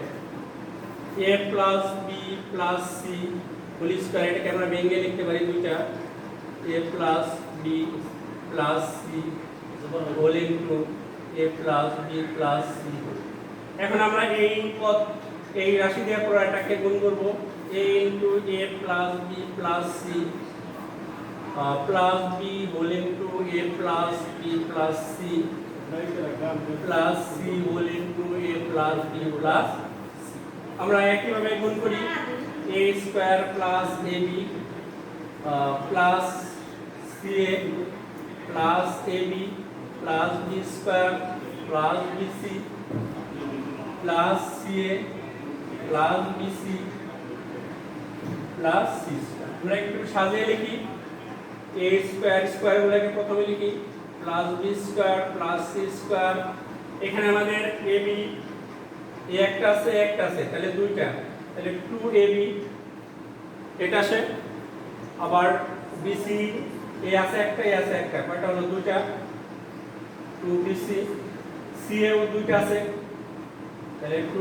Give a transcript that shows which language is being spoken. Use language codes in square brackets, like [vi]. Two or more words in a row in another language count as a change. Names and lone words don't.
[en] a plus b plus c whole square, [bn] এটাকে আমরা ভেঙে লিখতে পারি দুইটা, [en] a plus b plus c whole into a plus b plus c. [bn] এখন আমরা এই পদ এই রাশি দিয়ে পুরো এটাকে গুণ করব, [en] a into a plus b plus c plus b whole into a plus b plus c plus c whole into a plus b plus c। [bn] আমরা একইভাবে গুণ করি [en] a square plus ab plus ca plus ab plus b square plus bc plus ca plus bc plus c square. [bn] আমরা একটু সাজিয়ে লিখি, [en] a square square [bn] গুলোকে প্রথমে লিখি [en] plus b square plus c square. [bn] এখানে আমাদের ab এ একটা আছে তাহলে দুইটা, তাহলে 2ab এটা আসে, আবার bc এ আছে একটা কয়টা হলো দুইটা, 2bc c এও দুইটা আছে তাহলে 2।